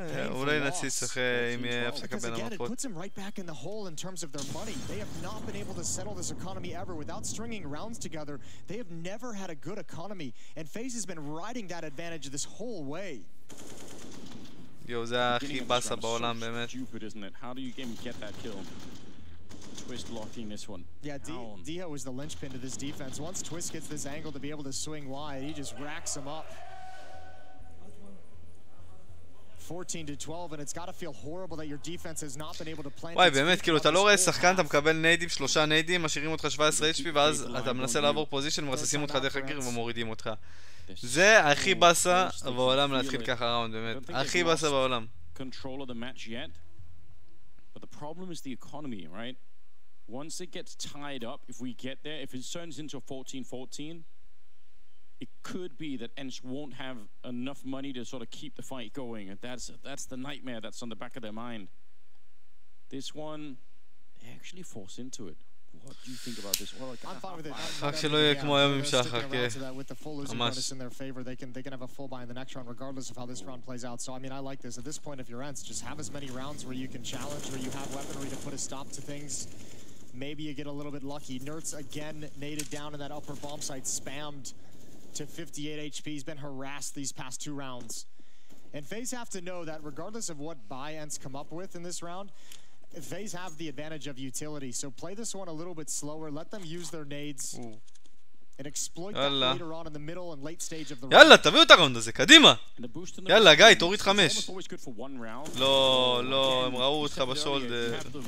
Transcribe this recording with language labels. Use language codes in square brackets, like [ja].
[he] אולי נציץ אחרי אם יהיה הפסקה בין המפות. [en] It puts him right back in the hole in terms of their money. They have not been able to settle this economy ever without stringing rounds together. They have never had a good economy, and FaZe has been riding that advantage this whole way. [he] יו, זה הכי באסה בעולם, באמת. [en] How do you get that kill? Twist locking this one. Yeah, Dio is the linchpin to this defense. Once Twist gets this angle to be able to swing wide, he just racks him up. 14-12, and it's got to feel horrible that your defense has not been able to plant. [he] וואי, באמת, כאילו, אתה לא רואה שחקן, אתה מקבל ניידים, 3 ניידים, משאירים אותך 17 HP, ואז אתה מנסה לעבור פוזישן, מרססים אותך דרך הגיר ומורידים אותך. זה הכי באסה בעולם להתחיל ככה ראונד, באמת. הכי באסה בעולם. [en] Control of the match yet, but the problem is the economy, right? Once it gets tied up, if we get there, if it turns into 14-14, it could be that Ents won't have enough money to sort of keep the fight going. And that's the nightmare that's on the back of their mind. This one, they actually force into it. What do you think about this? Well, I'm fine with it. [he] רק שלא יהיה כמו היום עם שחר, כן. ממש. [en] They can have a full buy in the next round regardless of how this round plays out. So I mean, I like this. At this point, if you're Ents, just have as many rounds where you can challenge, where you have weaponry to put a stop to things. Maybe you get a little bit lucky. Nertz again naded down in that upper bomb site, spammed to 58 HP. He's been harassed these past 2 rounds. And FaZe have to know that regardless of what buy Ents come up with in this round, FaZe have the advantage of utility. So play this one a little bit slower. Let them use their nades and exploit that later on in the middle and late stage of the round. [he] יאללה, תביאו את הראונד הזה, קדימה! יאללה, גיא, תוריד 5. לא, לא, הם ראו אותך בשולדר.